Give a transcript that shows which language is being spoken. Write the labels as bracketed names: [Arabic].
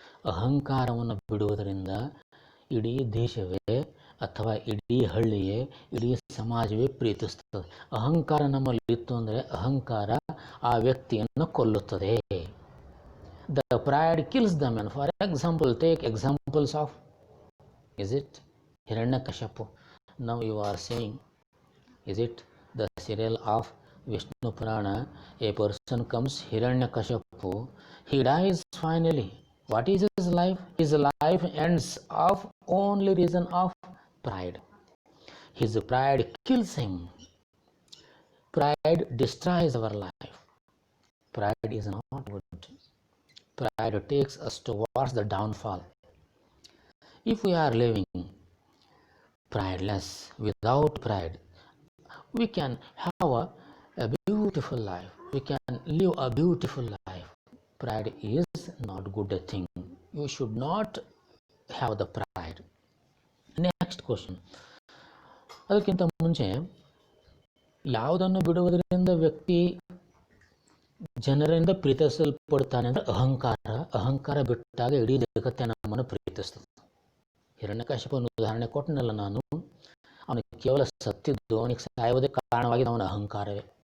[Kannada] ಅಹಂಕಾರವನ್ನು ಬಿಡುವುದರಿಂದ ಇಡೀ ದೇಶವೇ ಅಥವಾ ಇಡೀ ಹಳ್ಳಿಯೇ, ಇಡೀ ಸಮಾಜವೇ ಪ್ರೀತಿಸುತ್ತದೆ. ಅಹಂಕಾರ ನಮ್ಮಲ್ಲಿ ಇತ್ತು ಅಂದರೆ ಅಹಂಕಾರ ಆ ವ್ಯಕ್ತಿಯನ್ನು ಕೊಲ್ಲುತ್ತದೆ. [English] The pride kills the man. For example, take examples of, is it Hiranyakashipu? Now you are saying, is it the serial of Vishnu Purana? A person comes, Hiranyakashipu, he dies finally. What is his life? His life ends of only reason of pride. His pride kills him. Pride destroys our life. Pride is not good. Pride takes us towards the downfall. If we are living prideless, without pride, we can have a beautiful life. We can live a beautiful life. Pride is not good thing. You should not have the pride. Next question. [Kannada] ಅದಕ್ಕಿಂತ ಮುಂಚೆ, ಯಾವುದನ್ನು ಬಿಡುವುದರಿಂದ ವ್ಯಕ್ತಿ ಜನರಿಂದ ಪ್ರೀತಿಸಲ್ಪಡ್ತಾನೆ ಅಂದರೆ ಅಹಂಕಾರ ಬಿಟ್ಟಾಗ ಇಡೀ ಜಗತ್ತೇ ನಮ್ಮನ್ನು ಪ್ರೀತಿಸ್ತದೆ. ಹಿರಣ್ಯಕಶಿಪನ ಉದಾಹರಣೆ ಕೊಟ್ಟನಲ್ಲ ನಾನು, ಅವನಿಗೆ ಕೇವಲ ಸತ್ತಿದ್ದು, ಅವನಿಗೆ ಸಾಯುವುದೇ ಕಾರಣವಾಗಿದ್ದು ಅವನ ಅಹಂಕಾರವೇ.